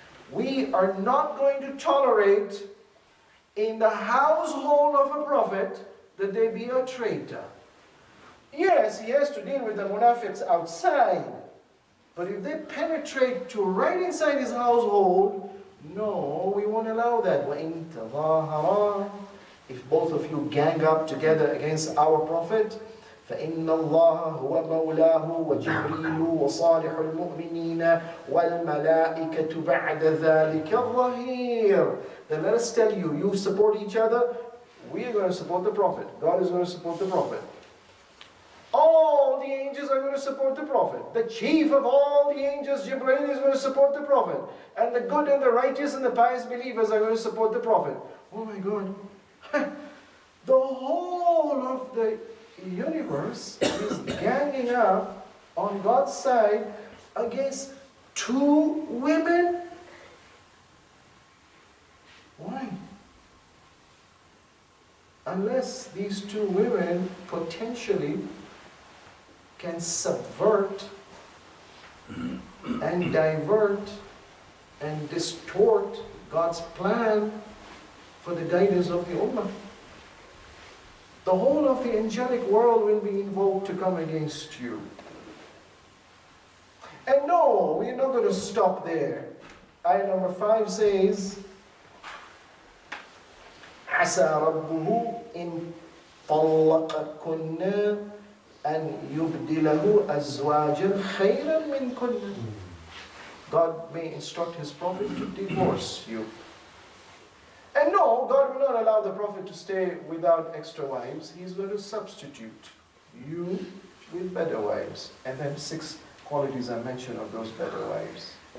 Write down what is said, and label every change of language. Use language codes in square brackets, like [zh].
[en] We are not going to tolerate in the household of a prophet that there be a traitor. Yes, he has to deal with the munafiqs outside, but if they penetrate to right inside his household, no, we won't allow that. [ar] وَإِن تَظَاهَرَا, [en] if both of you gang up together against our prophet, [ar] فَإِنَّ اللَّهَ هُوَ مَوْلَاهُ وَجِبْرِيلُ وَصَالِحُ الْمُؤْمِنِينَ وَالْمَلَائِكَةُ بَعْدَ ذَلِكَ الظَّهِيرُ. [en] Then let us tell you, you support each other, we are going to support the prophet. God is going to support the prophet. All the angels are going to support the Prophet. The chief of all the angels, Jibreel, is going to support the Prophet. And the good and the righteous and the pious believers are going to support the Prophet. Oh my God. The whole of the universe is ganging up on God's side against two women. Why? Unless these two women potentially can subvert and divert and distort God's plan for the guidance of the Ummah. The whole of the angelic world will be invoked to come against you. And no, we're not going to stop there. Ayah number 5 says, [ar] عَسَى رَبُّهُ إِن طَلَّقَكُنَّ أَنْ يُبْدِلَهُ أَزْوَاجًا خَيْرًا مِنْكُنَّ. [en] God may instruct His Prophet to divorce you. And no, God will not allow the Prophet to stay without extra wives. He's going to substitute you with better wives. And then 6 qualities are mentioned of those better wives.